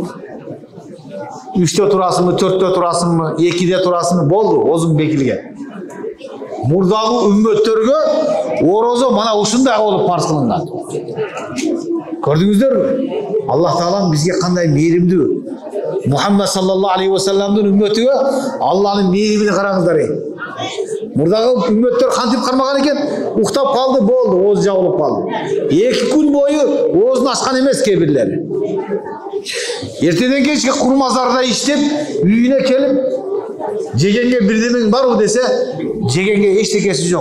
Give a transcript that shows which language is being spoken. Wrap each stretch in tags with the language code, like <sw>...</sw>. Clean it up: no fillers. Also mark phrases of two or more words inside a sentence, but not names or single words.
<ky>3-тө турасыңбы, 4-тө турасыңбы, 2-де турасыңбы, болду, оозум бекилген. Мурдагы үммөттөргө орозо мана ушундай болуп парз кылынган. Көрдүңүздөрбү? Аллах Таалам бизге кандай мээримдүү. Мухаммад</ky> <ar>صلى الله عليه وسلم</ar> <ky>үммөтүгө Аллахнын мээримин караңыздар. Мурдагы үммөттөр кантип кармаган экен? Уктап калды, болду, ооз жабылып калды. 2 күн бою оозун ачкан эмес кээ бирлери. Эртеден кечке курмазарда иштеп, үйүнө келип, жегенге бирдемең барбы десе, жегенге эчтекеси жок.</ky>